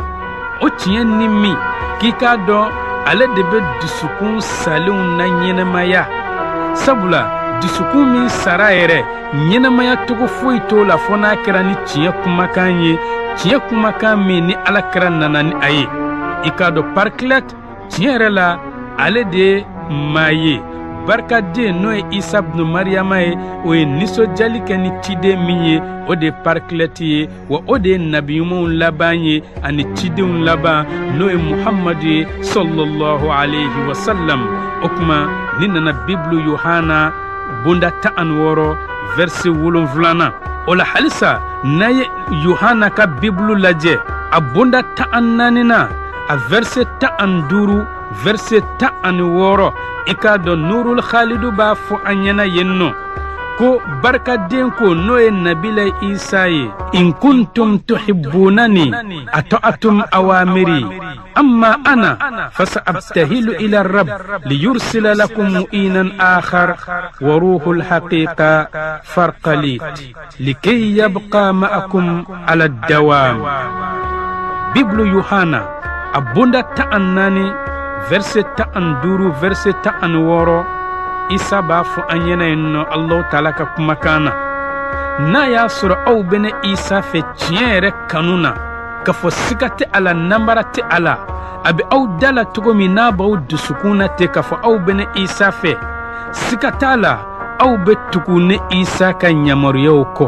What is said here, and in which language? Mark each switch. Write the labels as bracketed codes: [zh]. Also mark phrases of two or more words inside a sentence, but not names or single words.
[bm] O tiɲɛ ni min k'i k'a dɔn ale de bɛ dusukun salenw na ɲɛnɛmaya sabula dusukun min sara yɛrɛ ɲɛnɛmaya togo foyi t'o la fɔ n'a kɛra ni tiɲɛ kumakan ye tiɲɛ kumakan min ni alakira nana ni a ye. I k'a dɔn parclet tiɲɛ yɛrɛ la ale de ye maa ye barikaden n'o ye isa ibn maryama ye o ye nisɔnjali kɛ ni ciden min ye o de ye parclet ye wa o de ye nabiɲumanw laban ye ani cidenw laban n'o ye muhamadu ye [ar] صلى الله عليه وسلم. [bm] O kuma ni nana biblu yohana bonda 16 verset 7 o la halisa n'a ye yohana ka biblu lajɛ a bonda 14 a verset 15 verset 16 i ka dɔn nurul khalidu b'a fɔ an ɲɛna yen nɔ ko barikaden ko n'o ye nabila isa ye [ar] إن كنتم تحبونني أطعتم أوامري أما أنا فسأبتهل إلى رب ليرسل لكم معينا آخر وروح الحقيقة فارقليط لكي يبقى معكم على الدوام. [bm] Biblu yohana abunda 14 verset 15 verset 16 isa b'a fɔ an ɲɛna yen nɔ [ar] الله تعالى [bm] ka kumakan na n'a y'a sɔrɔ aw bɛna isa fɛ tiɲɛ yɛrɛ kanu na ka fɔ siga tɛ a la nanbara tɛ a la a bɛ aw da la cogo min n'a b'aw dusukun na ten ka fɔ aw bɛna isa fɛ siga t'a la aw bɛ tugu ne isa ka yamaruyaw kɔ.